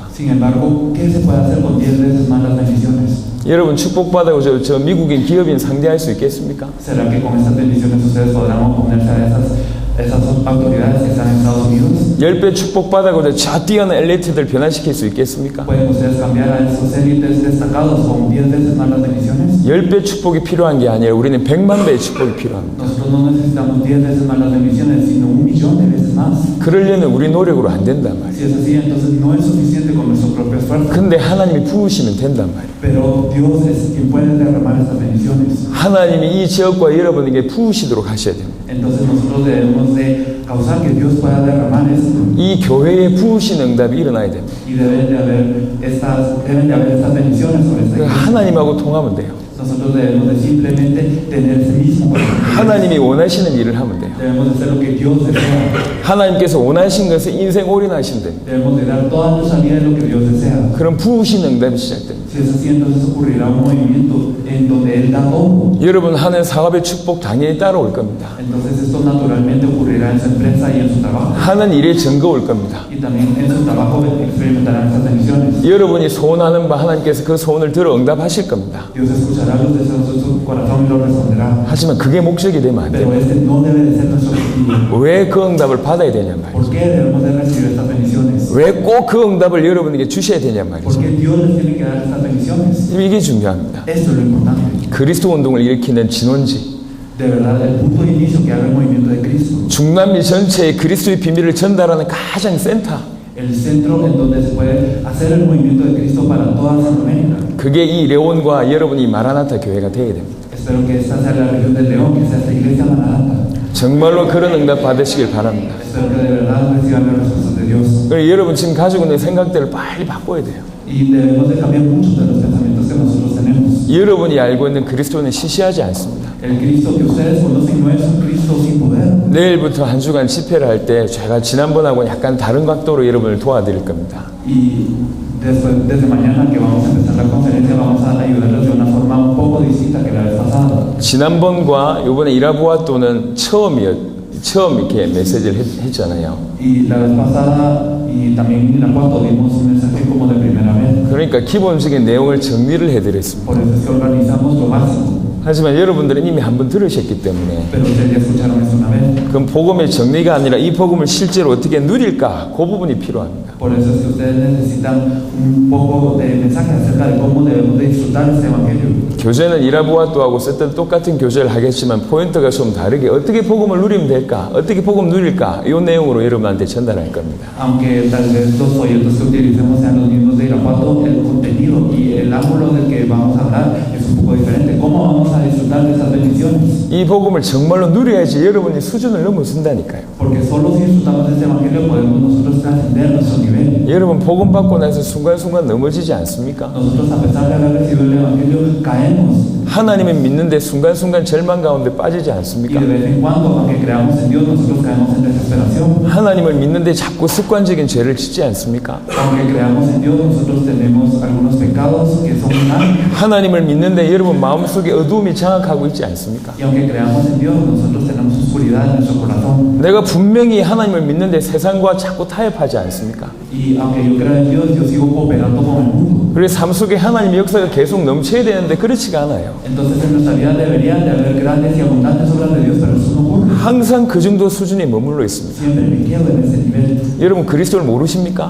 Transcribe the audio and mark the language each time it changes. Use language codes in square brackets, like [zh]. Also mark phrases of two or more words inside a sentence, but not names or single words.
[es] Sin embargo, ¿qué se puede hacer con 10 veces más las bendiciones? [ko] 여러분 축복 받아고 저 미국인 기업인 상대할 수 있겠습니까? [es] ¿Será que con estas bendiciones ustedes podrán oponerse a esas autoridades que están en Estados Unidos? [ko] 10배 축복 받아고 저 뛰어난 엘리트들 변화시킬 수 있겠습니까? [es] ¿Pueden ustedes cambiar a esos élites destacados con 10 veces más las bendiciones? [ko] 10배 축복이 필요한 게 아니라 우리는 100만 배의 축복이 필요합니다. [es] Nosotros no necesitamos 10 veces más las bendiciones, sino 1.000.000 de veces más. [ko] 그러려면 우리 노력으로 안 된단 말이에요. [es] Si es así, entonces no es suficiente con nuestro propio esfuerzo. [ko] 근데 하나님이 부으시면 된단 말이에요. [es] Pero Dios es quien puede derramar esas bendiciones. [ko] 하나님이 이 지역과 여러분에게 부으시도록 하셔야 됩니다. [es] Entonces nosotros debemos de causar que Dios pueda derramar esto. [ko] 이 교회에 부으신 응답이 일어나야 됩니다. [es] Y deben de haber estas bendiciones sobre esta iglesia. [ko] 하나님하고 통하면 돼요. [es] Nosotros debemos de simplemente tener ese mismo corazón. [ko] 하나님이 원하시는 일을 하면 돼요. [es] Debemos de hacer lo que Dios desea. [ko] 하나님께서 원하신 것을 인생 올인하시면 됩니다. [es] Debemos de dar toda nuestra vida en lo que Dios desea. [ko] 그럼 부으신 응답이 시작됩니다. [es] Si es así, entonces ocurrirá un movimiento en donde Él da todo. [ko] 여러분 하는 사업의 축복 당연히 따라올 겁니다. [es] Entonces esto naturalmente ocurrirá en su empresa y en su trabajo. [ko] 하는 일에 증거 올 겁니다. [es] Y también en su trabajo experimentarán esas bendiciones. [ko] 여러분이 소원하는 바 하나님께서 그 소원을 들어 응답하실 겁니다. [es] Dios escuchará los deseos de su corazón y los responderá. [ko] 하지만 그게 목적이 되면 안 [es] Pero [ko] 돼요. [es] este no debe de ser nuestro objetivo. [ko] 왜 그 응답을 받아야 되냐 말이에요. [es] ¿Por qué debemos de recibir estas bendiciones? [ko] 왜 꼭 그 응답을 여러분에게 주셔야 되냐 [es] ¿Por [ko] 말이죠. [es] qué Dios les tiene que dar estas bendiciones? [ko] 이게 중요합니다. [es] Esto es lo importante. [ko] 그리스도 운동을 일으키는 진원지, [es] De verdad, el punto de inicio que haga el movimiento de Cristo. [ko] 중남미 전체에 그리스도의 비밀을 전달하는 가장 센터, [es] El centro en donde se puede hacer el movimiento de Cristo para toda Centroamérica. [ko] 그게 이 레온과 여러분이 마라나타 교회가 되어야 됩니다. [es] Espero que esta sea la región del León, que sea esta iglesia Maranata. [ko] 정말로 그런 응답 받으시길 바랍니다. [es] Espero que de verdad reciban las respuestas de Dios. [ko] 그리고 여러분 지금 가지고 있는 생각들을 빨리 바꿔야 돼요. [es] Y debemos de cambiar muchos de los pensamientos que nosotros tenemos. [ko] 여러분이 알고 있는 그리스도는 시시하지 않습니다. [es] El Cristo que ustedes conocen no es un Cristo sin poder. [ko] 내일부터 한 주간 집회를 할 때 제가 지난번하고는 약간 다른 각도로 여러분을 도와드릴 겁니다. [es] Y desde mañana que vamos a empezar la conferencia vamos a ayudarlos de una forma un poco distinta que la vez pasada. [ko] 지난번과 이번에 이라부아또는 처음 이렇게 메시지를 했잖아요. [es] Y la vez pasada y también en la cual tuvimos un mensaje como de primera vez. [ko] 그러니까 기본적인 내용을 정리를 해드렸습니다. [es] Por eso es que organizamos lo máximo. [ko] 하지만 여러분들은 이미 한번 들으셨기 때문에 [es] Pero ustedes ya escucharon esto una vez. [ko] 그럼 복음의 정리가 아니라 이 복음을 실제로 어떻게 누릴까 그 부분이 필요합니다. [es] Por eso es que ustedes necesitan un poco de mensaje acerca de cómo debemos de disfrutar este evangelio. [ko] 교재는 이라부아또하고 썼던 똑같은 교재를 하겠지만 포인트가 좀 다르게 어떻게 복음을 누리면 될까, 어떻게 복음 누릴까 이 내용으로 여러분한테 전달할 겁니다. [es] Aunque tal vez los folletos que utilicemos sean los mismos de Irapuato, el contenido y el ángulo del que vamos a hablar es un poco diferente. ¿Cómo vamos a disfrutar de esas bendiciones? [ko] 이 복음을 정말로 누려야지 여러분이 수준을 넘어선다니까요. [es] Porque solo si disfrutamos de este evangelio podemos nosotros trascender nuestro nivel. [ko] 여러분 복음 받고 나서 순간순간 넘어지지 않습니까? [es] Nosotros, a pesar de haber recibido el evangelio, caemos. [ko] 하나님을 믿는데 순간순간 절망 가운데 빠지지 [es] Y [ko] 않습니까? [es] de vez en cuando, aunque creamos en Dios, nosotros caemos en desesperación. [ko] 하나님을 믿는데 자꾸 습관적인 죄를 짓지 않습니까? [es] Aunque creamos en Dios, nosotros tenemos algunos pecados que son hábitos. [ko] 하나님을 믿는데 여러분 마음속에 어두움이 장악하고 있지 않습니까? [es] Y aunque creamos en Dios, nosotros tenemos oscuridad oscuridad en nuestro corazón. [ko] 내가 분명히 하나님을 믿는데 세상과 자꾸 타협하지 않습니까? [es] Y aunque yo creo en Dios, yo sigo cooperando con el mundo. [ko] 그래서 삶 속에 하나님의 역사가 계속 넘쳐야 되는데 그렇지가 않아요. [es] Entonces en nuestra vida deberían de haber grandes y abundantes obras de Dios, pero eso no ocurre. [ko] 항상 그 정도 수준에 머물러 있습니다. [es] Siempre me quedo en ese nivel. [ko] 여러분 그리스도를 모르십니까?